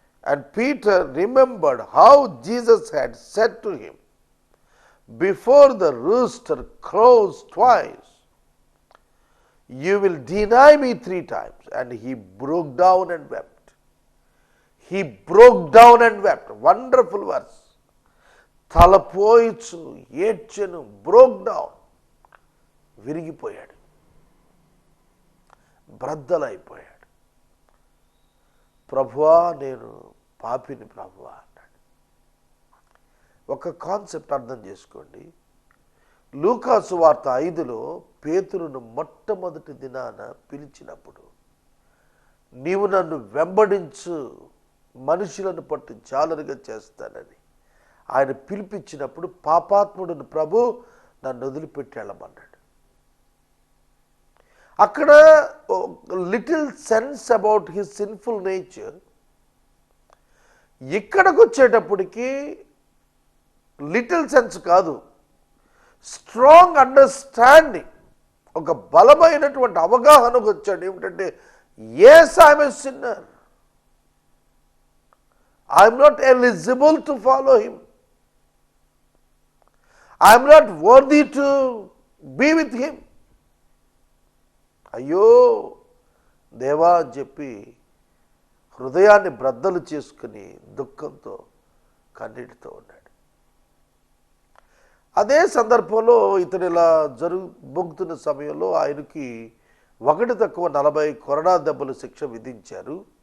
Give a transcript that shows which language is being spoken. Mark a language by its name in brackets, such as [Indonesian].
[English] And Peter remembered how Jesus had said to him, before the rooster crows twice, you will deny me 3 times. And he broke down and wept. He broke down and wept. Wonderful verse. [Telugu] తలపోయిచు ఏడ్చెను, [English] broke down. [Telugu] విరిగిపోయాడు, బ్రద్దలైపోయాడు. ప్రభువా నేను పాపిని ప్రభువా అన్నాడు. ఒక concept అర్థం చేసుకోండి. లూకాసు వార్త 5లో పేతురును మొట్టమొదటి దినాన పిలిచినప్పుడు నీవు నన్ను వెంబడించు మనుషులను పట్టు జాలరుగా చేస్తానని ఆయన పిలిపించినప్పుడు పాపాత్ముడిని ప్రభు నన్ను వదిలిపెట్టి వెళ్ళమన్నాడు. [English] అక్కడ little sense about his sinful nature. [Telugu] ఇక్కడికి వచ్చేటప్పటికి [English] little sense [Telugu] కాదు, [English] strong understanding, [Telugu] ఒక బలమైనటువంటి అవగాహనకు వచ్చాడు. ఏమిటంటే, [English] yes, I am a sinner. I am not eligible to follow him. I am not worthy to be with him. [Telugu] అయ్యో దేవా అని చెప్పి హృదయాన్ని బ్రద్దలు చేసుకుని దుఃఖంతో కన్నీటితో ఉన్నాడు. అదే సందర్భంలో ఇతను ఇలా బొంగుతున్న సమయంలో ఆయనకి 1-40 కొరడా దెబ్బలు శిక్ష విధించారు.